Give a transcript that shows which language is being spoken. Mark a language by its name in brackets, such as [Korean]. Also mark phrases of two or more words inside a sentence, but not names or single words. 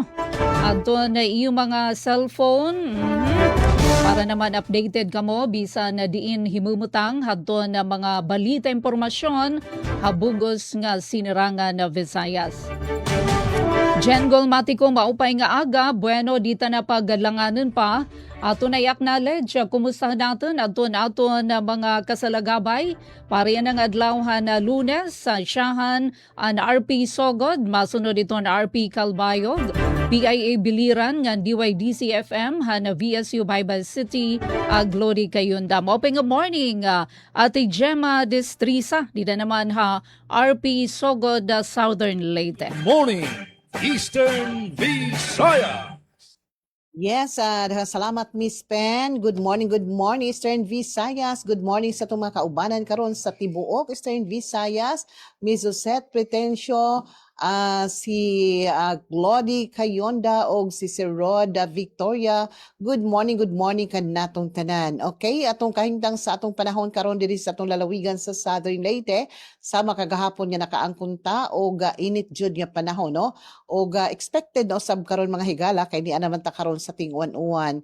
[Waray] Ato na iyo mga cellphone. Para naman updated kamo, bisa na diin himumutang ato na mga balita impormasyon habugos nga sinirangan na Visayas. Jengol Matiko, maupay nga aga, bueno dita na paglanganan pa. Ato na i-acknowledge, kumusta natin aton na mga kasalagabay. Para yan ang adlaw na Lunes sa siyahan ang RP Sogod, masunod ito na RP Calbayog, PIA Biliran, ng DYDC-FM, na VSU Baybay City, Glody Kayunda. Maupay nga morning, Ate Gemma Distrisa, dito naman RP Sogod, Southern Leyte. [English] Morning, Eastern Visayas. Yes, salamat Miss Pen. Good morning Eastern Visayas. Good morning [Cebuano] sa itong mga kaubanan karon sa Tibuok, Eastern Visayas. Miss Josette Pretencio, si Glody Kayonda o si Sir Rod Victoria. [English] Good morning [Cebuano] kan natong tanan. Okay, atong kahintang sa atong panahon karon diri sa atong lalawigan sa Southern Leyte, sa makagahapon nga nakaangkunta o init jud nga panahon o expected sab karon mga higala kay ni naman ta karon sa tingwan-uwan.